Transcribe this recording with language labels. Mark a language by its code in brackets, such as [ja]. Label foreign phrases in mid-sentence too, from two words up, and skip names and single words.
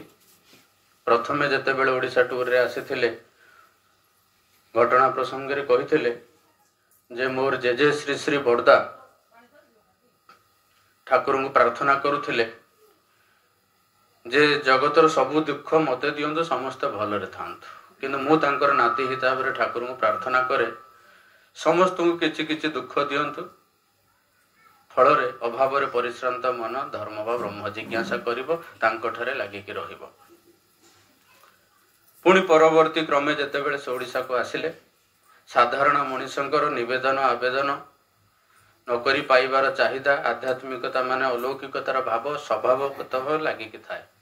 [or] ପ୍ରଥମେ ଜେତେ ବେଳେ ଓଡ଼ିଶା ଟୁର ରେ ଆସିଥିଲେ ଘଟଣା ପ୍ରସଙ୍ଗ ରେ କହିଥିଲେ ଜେ ମୋର ଜେଜେ ଶ୍ରୀ ଶ୍ରୀ ବଡ଼ଦା ଠାକୁର କୁ ପ୍ରାର୍ଥନା କରୁଥିଲେ ଜେ ଜଗତର ସବୁ ଦୁଃଖ ମତେ ଦିଅନ୍ତୁ, ସମସ୍ତେ ଭଲରେ ଥାଆନ୍ତୁ, କିନ୍ତୁ ମୁଁ ତାଙ୍କର ନାତି ହିସାବ ରେ ଠାକୁର କୁ ପ୍ରାର୍ଥନା କରେ ସମସ୍ତ କୁ କିଛି କିଛି ଦୁଃଖ ଦିଅନ୍ତୁ। ଫଳ ଅଭାବ ପରିଶ୍ରାନ୍ତ ମନ ଧର୍ମ ବ ବ୍ରହ୍ମ ଜିଜ୍ଞାସା କରିବ, ତାଙ୍କ ଠାରେ ଲାଗିକି ରହିବ। ପୁଣି ପରବର୍ତ୍ତୀ କ୍ରମେ ଜେତେବେଳେ ସେ ଓଡ଼ିଶା କୁ ଆସିଲେ, ସାଧାରଣ ମନୁଷ୍ୟଙ୍କର ନିବେଦନ ଆବେଦନ ନକରି ପାଇବାର ଚାହିଦା, ଆଧ୍ୟାତ୍ମିକତା ମାନେ ଅଲୌକିକତାର ଭାବ ସ୍ୱଭାବଗତ ଲାଗିକି ଥାଏ।